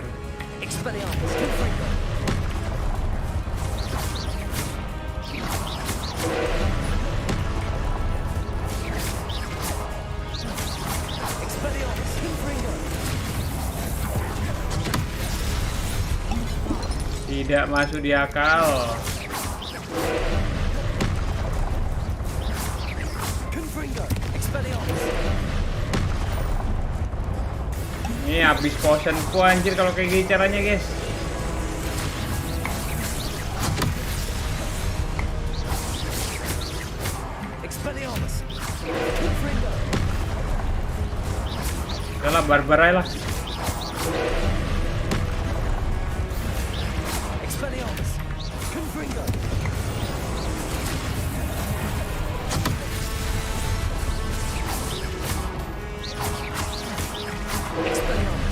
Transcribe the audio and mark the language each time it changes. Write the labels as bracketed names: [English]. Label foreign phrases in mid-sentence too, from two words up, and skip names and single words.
[Indonesian] Expelliarmus. Confringo. Expelliarmus. Confringo. Tidak masuk di akal. Confringo. Expelliarmus. Ini habis potionku anjir kalau kayak gini caranya guys. Expelliarmus. Confringo. Udah lah, barbar aja lah. Expelliarmus. Confringo. Expelliarmus.